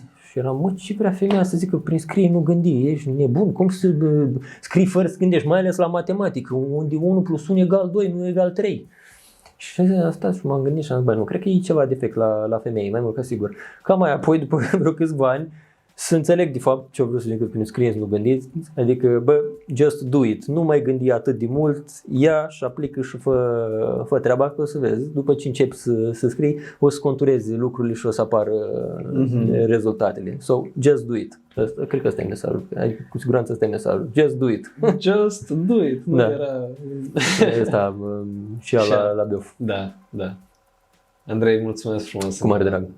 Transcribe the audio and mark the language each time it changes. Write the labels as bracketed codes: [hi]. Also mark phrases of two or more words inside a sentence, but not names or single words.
[ro] Și eram, ce vrea femeia să zică prin scrie, nu gândi, ești nebun, cum să scrii fără să gândești, mai ales la matematică, unde 1 + 1 = 2, nu egal 3. Și asta și m-am gândit și am zis, nu, cred că e ceva defect la femei, mai mult ca sigur. Ca mai apoi, după vreo câțiva ani, să înțeleg de fapt ce-o vreau să zic prin scrieți, nu gândiți, adică, [en] just do it, [ro] nu mai gândi atât de mult, ia și aplică și fă treaba, că o să vezi, după ce începi să scrii, o să conturezi lucrurile și o să apară rezultatele. [en] So, just do it. [ro] Cred că ăsta e mesajul, adică cu siguranță ăsta e mesajul, [en] just do it. Just do it, [ro] nu era... Asta și la Beof. Da. Andrei, mulțumesc frumos. Cu mare drag.